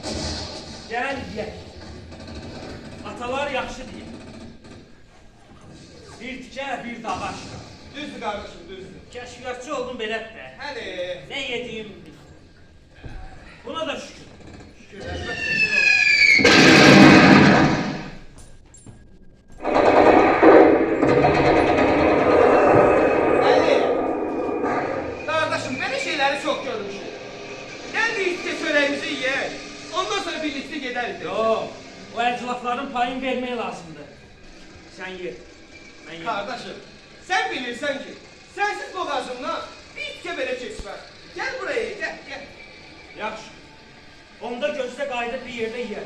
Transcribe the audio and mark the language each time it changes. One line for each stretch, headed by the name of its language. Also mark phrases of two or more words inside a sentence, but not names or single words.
Azerbaijani: Gəl yeyək. Atalar yaxşı deyir. Bir tikə, bir dağa aşka.
Turkish: Düzdür kardeşim, düzdür.
Azerbaijani: Kəşfiyyatçı oldum belədir də. Hadi.
Turkish: Ne yediğim buna da şükür. Şükür, elbette şükür olsun. Ali, kardeşim böyle şeyleri çok görmüşüm. Gel bir işte çöreğimizi yiyek. Ondan sonra birlikte gideriz.
Azerbaijani: Yok, o əclafların payını vermək lazımdır.
Turkish: Sen ye. Ben ye. Kardeşim, sen bilirsen ki, sensiz boğazımdan bir itke belə keçmez. Gel buraya, gel.
Azerbaijani: Yaxşı. Onda gözlə qayıdıb bir yerdə yeyək.